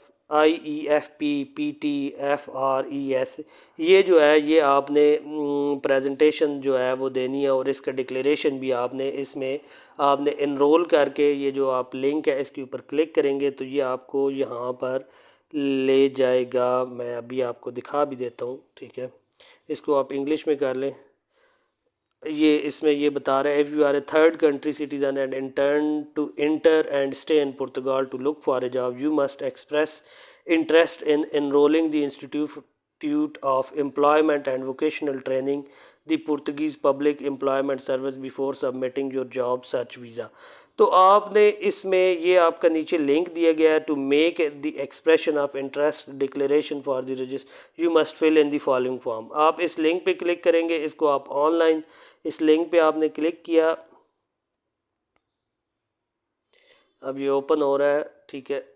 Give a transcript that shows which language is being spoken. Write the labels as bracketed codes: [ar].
[ur] IEFP PTFRES، یہ جو ہے یہ آپ نے پریزنٹیشن جو ہے وہ دینی ہے، اور اس کا ڈکلیریشن بھی آپ نے اس میں آپ نے انرول کر کے، یہ جو آپ لنک ہے اس کے اوپر کلک کریں گے تو یہ آپ کو یہاں پر لے جائے گا۔ میں ابھی آپ کو دکھا بھی دیتا ہوں، ٹھیک ہے، اس کو آپ انگلش میں کر لیں۔ یہ اس میں یہ بتا رہا ہے [en] if you are a third country citizen and intend to enter and stay in Portugal to look for a job, you must express interest in enrolling the Institute of Employment and Vocational Training, the Portuguese Public Employment Service before submitting your job search visa. [ur] تو آپ نے اس میں یہ آپ کا نیچے link دیا گیا ہے [en] To make the expression of interest declaration for the register you must fill in the following form. [ur] آپ اس لنک پہ کلک کریں گے, اس کو آپ آن لائن اس لنک پہ آپ نے کلک کیا, اب یہ اوپن ہو رہا ہے, ٹھیک ہے.